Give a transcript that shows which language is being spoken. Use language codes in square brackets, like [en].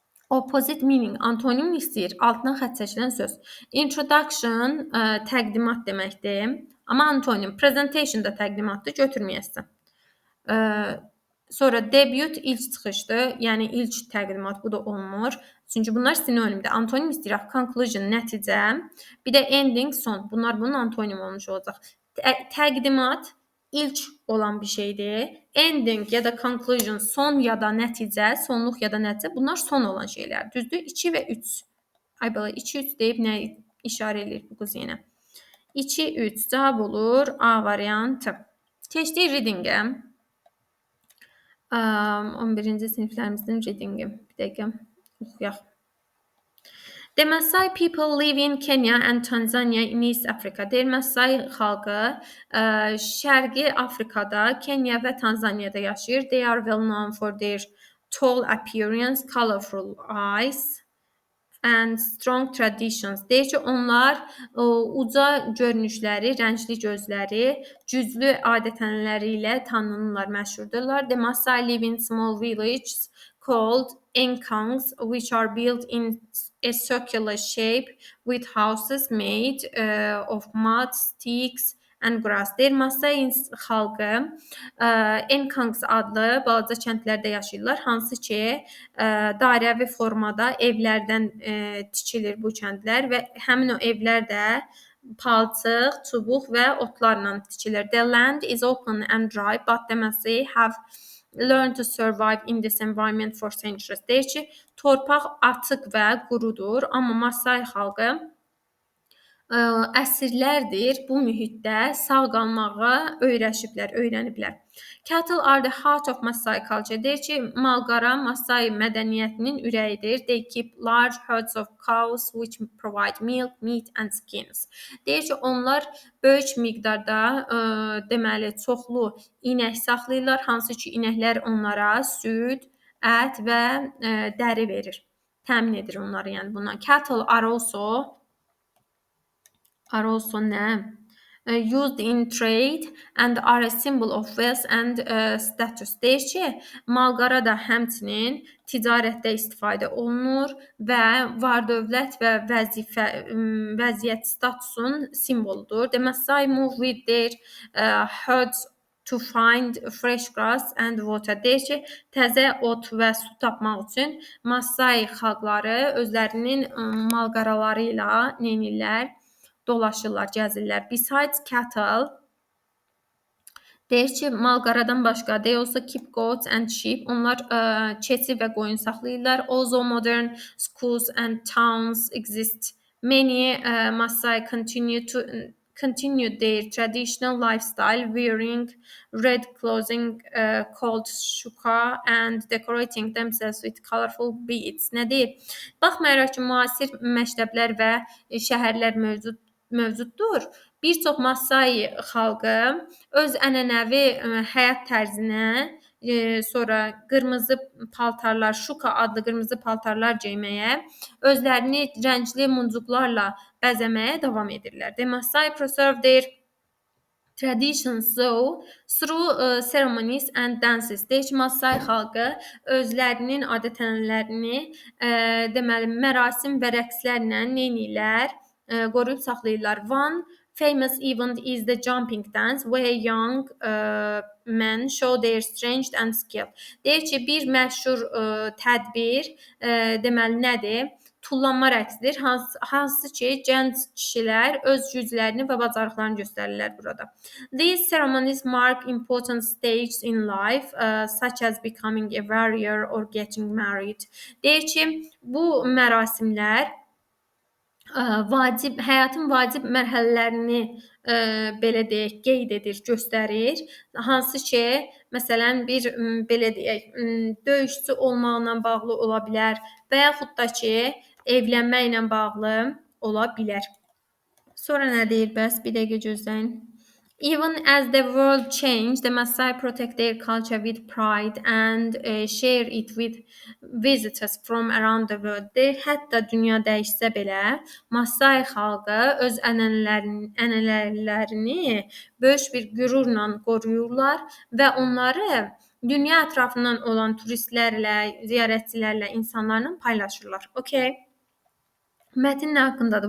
[en] Opposite meaning, [az] antonim istəyir. Altından xətt çəkilən söz. Introduction, təqdimat deməkdir. Amma antonim. Presentation da təqdimatdır, götürməyəsən. Sonra debut, ilk çıxışdır. Yəni ilk təqdimat, bu da olmur. Çünki bunlar sinonimdir. Antonim istəyir. Conclusion, nəticə. Bir də ending, son. Bunlar bunun antonim olmuş olacaq. Təqdimat ilk olan bir şeydir. Ending ya da conclusion, son ya da nəticə, sonluq ya da nəticə, bunlar son olan şeylər. Düzdür? 2 və 3. Ay bala, 2-3 deyib nə işarə edir bu qız yenə? 2-3 cavab olur A variantı. Keçdik readingə. 11-ci siniflərimizin readingi. Bir dəqiqə oxuyaq. [en] The Maasai people live in Kenya and Tanzania in East Africa. [az] Deyir, Maasai xalqı Şərqi Afrikada, Kenya və Tanzaniyada yaşayır. [en] They are well known for their tall appearance, colorful eyes and strong traditions. [az] Deyir ki, onlar uca görünüşləri, rəngli gözləri, güclü adət-ənənələri ilə tanınırlar, məşhurdurlar. [en] The Maasai live in small villages called enkangs, which are built in a circular shape with houses made of mud, sticks and grass. [az] Deyir, Masai xalqı Enkangs adlı balaca kəndlərdə yaşayırlar, hansı ki, dairəvi formada evlərdən tikilir bu kəndlər və həmin o evlər də palçıq, çubuq və otlarla tikilir. [en] The land is open and dry, but the Masai have learned to survive in this environment for centuries. [az] Deyir ki, torpaq açıq və qurudur, amma Masai xalqı əsrlərdir bu mühitdə sağ qalmağa öyrəniblər. [en] Cattle are the heart of Masai culture. [az] Deyir ki, malqara Masai mədəniyyətinin ürəyidir. [en] They keep large herds of cows which provide milk, meat and skins. [az] Deyir ki, onlar böyük miqdarda deməli çoxlu inək saxlayırlar, hansı ki, inəklər onlara süd, ət və dəri verir. Təmin edir onları, yəni bundan. [en] Cattle are also [az] nə? [en] Used in trade and are a symbol of wealth and status. [az] Deyir ki, malqara da həmçinin ticarətdə istifadə olunur və var-dövlət və vəziyyət statusun simvoludur. [en] The Masai move with their herds to find fresh grass and water. [az] Deyir ki, təzə ot və su tapmaq üçün Masai xalqları özlərinin malqaraları ilə neynirlər? Dolaşırlar, gəzirlər. [en] Besides cattle, [az] deyir ki, malqaradan başqa [en] they also keep goats and sheep. [az] Onlar keçi və qoyun saxlayırlar. [en] Also modern schools and towns exist. Many Masai continue their traditional lifestyle, wearing red clothing called shuka and decorating themselves with colorful beads. [az] Nə deyir? Baxmayaraq ki, müasir məktəblər və şəhərlər mövcuddur. Bir çox Masai xalqı öz ənənəvi həyat tərzinə, sonra qırmızı paltarlar, şuka adlı qırmızı paltarlar geyməyə, özlərini rəngli muncuqlarla bəzəməyə davam edirlər. [en] The Masai preserve their traditions through ceremonies and dances. [az] Deyir ki, Masai xalqı özlərinin adət-ənənələrini deməli mərasim və rəqslərlə neynirlər? Qoruyub saxlayırlar. [en] One famous event is the jumping dance where young men show their strength and skill. [az] Deyir ki, bir məşhur tədbir deməli nədir? Tullanma rəqsidir, hansı ki, gənc kişilər öz güclərini və bacarıqlarını göstərirlər burada. [en] These ceremonies mark important stages in life, such as becoming a warrior or getting married. [az] Deyir ki, bu mərasimlər həyatın vacib mərhələlərini belə deyək, qeyd edir, göstərir. Hansı ki, məsələn, bir belə deyək, döyüşçü olmaqla bağlı ola bilər və yaxud da ki, evlənməklə bağlı ola bilər. Sonra nə deyir bəs? Bir dəqiqə gözləyin. [en] Even as the world changed, the Masai protect their culture with pride and share it with visitors from around the world. [az] Hətta dünya dəyişsə belə, Masai xalqı öz ənənələrini böyük bir qürurla qoruyurlar və onları dünya ətrafından olan turistlərlə, ziyarətçilərlə, insanlarla paylaşırlar. Okay. Mətn nə haqqındadır?